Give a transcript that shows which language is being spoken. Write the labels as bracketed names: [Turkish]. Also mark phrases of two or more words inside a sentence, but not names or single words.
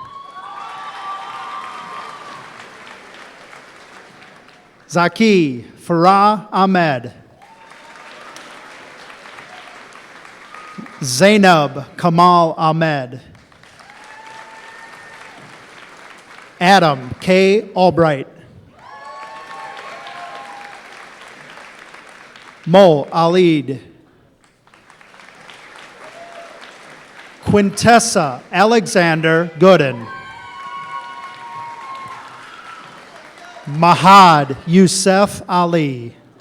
[English] Zaki Farah Ahmed. Zainab Kamal Ahmed. Adam K. Albright. Mo Alid. Quintessa Alexander Gooden. Mahad Youssef Ali.